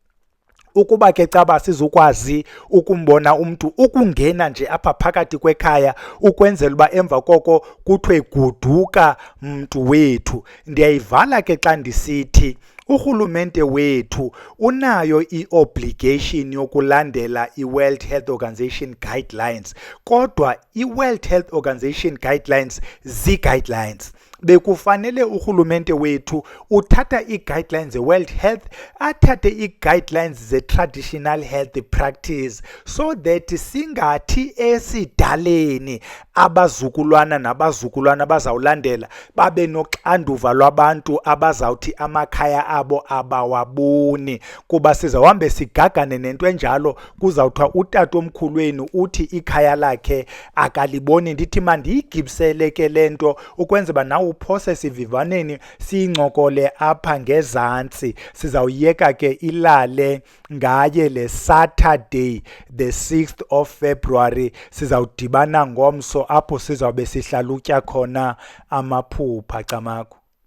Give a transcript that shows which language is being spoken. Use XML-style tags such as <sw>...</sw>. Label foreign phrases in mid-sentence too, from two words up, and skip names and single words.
<xh>Ukuba ke caba sizukwazi ukumbona umntu, ukungena nje apha phakathi kwekhaya ukwenzela uba emva koko kuthiwe guduka mntu wethu. Ndiyayivala ke xa ndisithi urhulumente wethu unayo i-obligation yokulandela</xh> <en>i-World Health Organization guidelines,</en> <xh>kodwa</xh> <en>i-World Health Organization guidelines</en> <xh>zii-guidelines. Bekufanele urhulumente wethu uthatha ii-guidelines</xh> <en>ze-World Health,</en> <xh>athathe ii-guidelines</xh> <en>ze-traditional health practice, so that</en> <xh>singathi esidaleni abazukulwana nabazukulwana bazawulandela babe noxanduva lwabantu abazawuthi amakhaya abo abawaboni. Kuba sizawuhambe sigagane nento enjalo, kuzawuthiwa utata omkhulweni uthi ikhaya lakhe akaliboni. Ndithi mandiyigibisele ke le nto ukwenza uba nawe uphose sivivaneni siyincokole apha ngezantsi. Sizawuyeka ke ilale ngaye le</xh> <en>Saturday the 6th of February.</en> <xh>Sizawudibana ngomso apho sizawube sihlalutya khona amaphupha camakho.</xh>